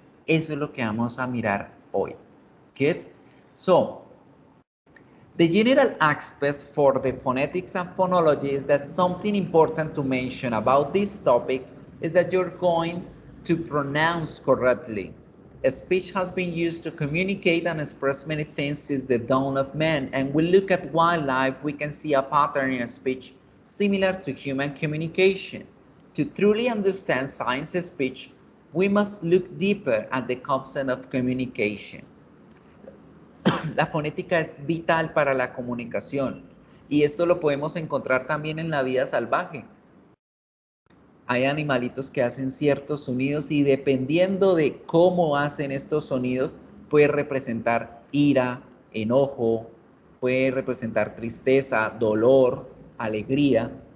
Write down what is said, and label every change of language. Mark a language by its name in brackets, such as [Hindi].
[Spanish] Eso es lo que vamos a mirar hoy. [English] Good? So, the general aspects for the phonetics and phonology is that something important to mention about this topic is that you're going to pronounce correctly. Speech has been used to communicate and express many things since the dawn of man, and we look at wildlife, we can see a pattern in speech similar to human communication. To truly understand science speech, we must look deeper at the concept of communication. [Spanish] La fonética es vital para la comunicación y esto lo podemos encontrar también en la vida salvaje. Hay animalitos que hacen ciertos sonidos y dependiendo de cómo hacen estos sonidos puede representar ira, enojo, puede representar tristeza, dolor, alegría.